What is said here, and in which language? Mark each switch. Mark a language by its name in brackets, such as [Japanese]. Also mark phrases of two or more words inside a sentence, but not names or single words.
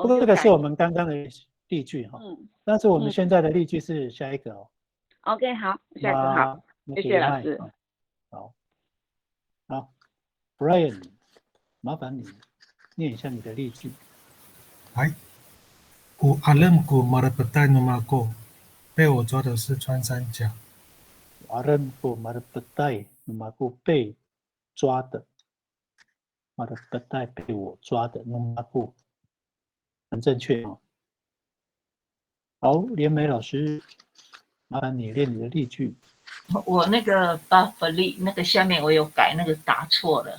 [Chinese] 不过这个是我们刚刚的例句哈，但是我们现在的例句是下一个哦。 OK， 好，下一个好，谢谢老师。好 ，Brian， 麻烦你念一下你的例句。 [Amis] 来 ，Ku alamku marapatay numako， [Chinese] 被我抓的是穿山甲。 [Amis] alamku marapatay numako [Chinese] 被抓的 ，marapatay 被我抓的 numako 很正确哦。好，连美老师，麻烦你练你的例句。我那个 buffalo 那个下面我有改，那个打错了。